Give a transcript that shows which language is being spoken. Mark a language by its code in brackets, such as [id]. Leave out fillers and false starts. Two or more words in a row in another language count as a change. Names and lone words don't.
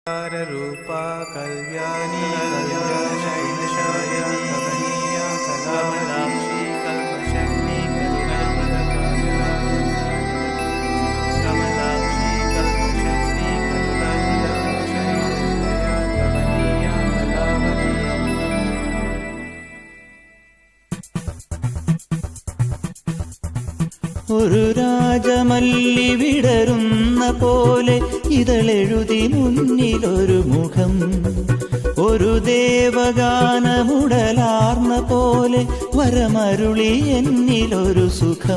[sa] रूपा कल्याणी कल्याणशैलशालिनी कमनीया कलामलाक्षी कल्पशक्ति कमलाक्षी कल्पशक्ति कमनीया कलावती. [ml] ഒരു രാജമല്ലി വിടരുന്ന പോലെ ഇതളെഴുതി മുന്നിലൊരു മുഖം, ഒരു ദേവഗാനമുടലാർന്ന പോലെ വരമരുളി എന്നിലൊരു സുഖം.